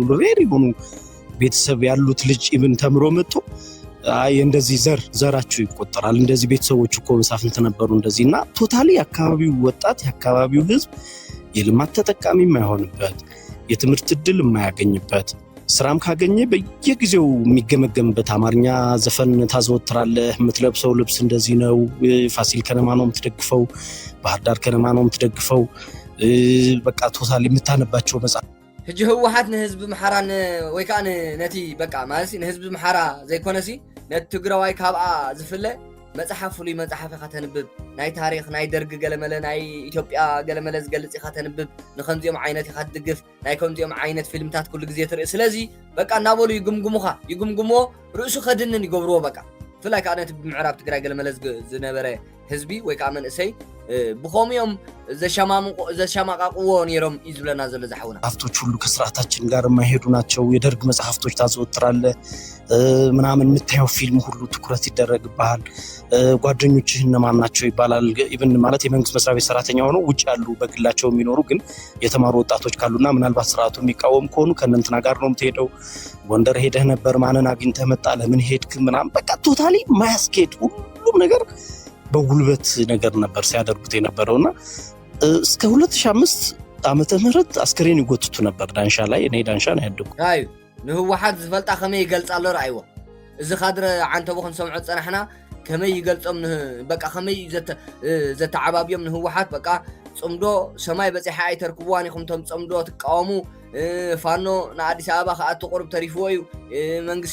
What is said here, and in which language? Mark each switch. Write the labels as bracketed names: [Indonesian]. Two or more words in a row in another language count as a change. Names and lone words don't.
[Amharic] ሬድ የሆኑ ቤተሰብ ያሉት ልጅ ኢቭን ተምሮ መጥቶ አይ እንደዚህ ዘራቸው ይቆጠራል እንደዚህ ቤተሰቦች እኮ መሳፍንት ነበሩ እንደዚህና ቶታሊ የአካባቢው ወጣት የአካባቢው ህዝብ የልማት ተጠቃሚ የማይሆንበት የትምህርት ዕድል የማያገኝበት ስራም ካገኘ በየጊዜው የሚገመገምበት አማርኛ ዘፈን ታዘወትራለህ የምትለብሰው ልብስ እንደዚህ ነው ፋሲል ከነማ ነው የምትደግፈው ባህር ዳር ከነማ ነው የምትደግፈው በቃ ቶታሊ የምታነባቸው መጽሐፍ [Tigrinya] ሕጂ ህወሓት ንህዝቢ መሓራን ወይ ከዓ ነቲ በቃ ማለት ንህዝቢ መሓራ ዘይኮነሲ ነቲ ትግራዋይ ካብኣ ዝፍለ መጽሓፍ ፍሉይ መጽሓፍ ኢኻ ተንብብ ናይ ታሪክ ናይ ደርጊ ገለመለ ናይ ኢትዮጵያ ገለመለ ዝገልጽ ኢኻ ተንብብ ንከምዚኦም ዓይነት ኢኻ ትድግፍ ናይ ከምዚኦም ዓይነት ፊልምታት ኩሉ ግዜ ትርኢ ስለዚ በቃ እናበሉ ይጉምጉምዎ ርእሱ ከድንን ይገብርዎ በቃ ፍላይ ከዓ ነቲ ብምዕራብ ትግራይ ገለመለ ዝነበረ ህዝቢ ወይ ከዓ መንእሰይ ብኸምኦም ዘሸማቃቅዎ ነይሮም እዩ ዝብለና ዘሎ ዝሓውና [Amharic] መጽሐፍቶች ሁሉ ከስርዓታችን ጋር የማይሄዱ ናቸው። የደርግ መጽሐፍቶች ታዘወትራለህ ምናምን የምታየው ፊልም ሁሉ ትኩረት ይደረግብሃል። ጓደኞችህ እነማን ናቸው ይባላል። ኢቭን ማለት የመንግስት መስሪያ ቤት ሰራተኛ ሆነው ውጭ ያሉ በግላቸው የሚኖሩ ግን የተማሩ ወጣቶች ካሉና ምናልባት ስርዓቱ የሚቃወም ከሆኑ ከእነንትና ጋር ነው የምትሄደው። ጎንደር ሄደህ ነበር፣ ማንን አግኝተህ መጣ፣ ለምን ሄድክ ምናምን በቃ ቶታሊ ማያስኬድ ሁሉም ነገር በጉልበት ነገር ነበር ሲያደርጉት የነበረውና እስከ 2005 ዓመተ ምህረት አስከሬን ይጎትቱ ነበር ዳንሻ ላይ። እኔ ዳንሻ ነው ያደግኩ። [Tigrinya] አዩ ንህወሓት ዝፈልጣ ከመይ ይገልጻሎ ራእይዎ እዚ ካድረ ዓንተ ቦ ክንሰምዖ ፀናሕና ከመይ ይገልጾም በቃ ከመይ ዘተዓባብዮም ንህወሓት በቃ ጽምዶ ሰማይ በፂሓ ኣይተርክብዋን ኢኹም ቶም ጽምዶ ትቃወሙ ፋኖ ንኣዲስ ኣበባ ከኣቱ ቁርብ ተሪፍዎ እዩ መንግስቲ